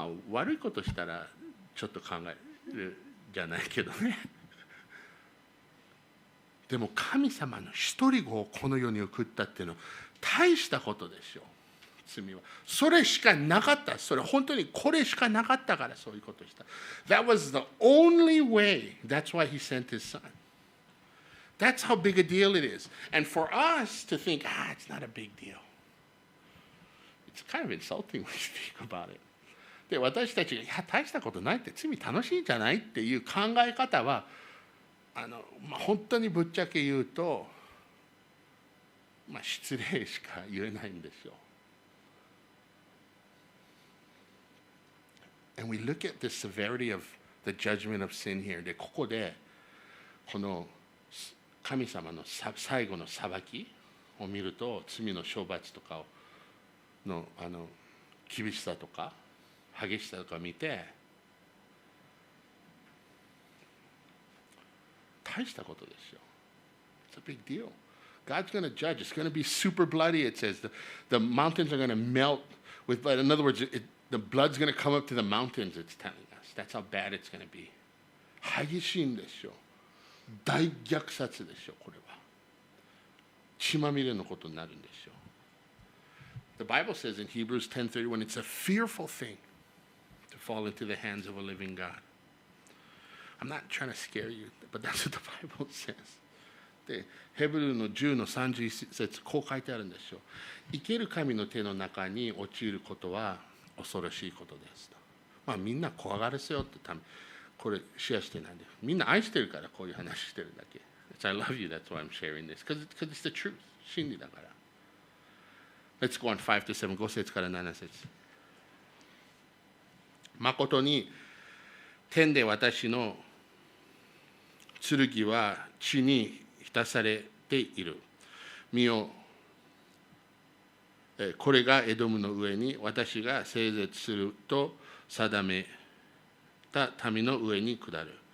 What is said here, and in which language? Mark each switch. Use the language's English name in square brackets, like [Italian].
[Japanese] 悪いことしたらちょっと考えるじゃないけどね。でも神様の一人子をこの世に送ったっていうのは大したことですよ。罪はそれしかなかった。それ本当にこれしかなかったからそういうことをした。 [English] That was the only way. That's why he sent his son. That's how big a deal it is. And for us to think, it's not a big deal. It's kind of insulting when you think about it. [Japanese] で、私たちが大したことないって罪楽しいんじゃないっていう考え方は本当にぶっちゃけ言うと、失礼しか言えないんですよ。 [English] And we look at the severity of the judgment of sin here. [Japanese] で、ここでこの神様の最後の裁きを見ると、罪の処罰とかの厳しさとか激しさとか見て、大したことですよ。 [English] It's a big deal. God's going to judge. It's going to be super bloody, it says. The mountains are going to melt with blood. In other words, the blood's going to come up to the mountains, it's telling us. That's how bad it's going to be. [Japanese] 激しいんですよ。大虐殺ですよ、これは。血まみれのことになるんですよ。 [English] The Bible says in Hebrews 10:31, it's a fearful thing to fall into the hands of a living God. I'm not trying to scare you, but that's what the Bible says. [Japanese] で、ヘブルの10の31節、こう書いてあるんですよ。生ける神の手の中に陥ることは恐ろしいことですと。みんな怖がらせようってため、これシェアしてないんで、みんな愛してるからこういう話してるだけ。 [English] I love you, that's why I'm sharing this. Because it's the truth. [Japanese] 真理だから。 [English] Let's go on 5 to 7, [Japanese] 5節から7節。誠に天で私の剣は血に浸されている。見よ、これがエドムの上に私が整絶すると定めた民の上に下る。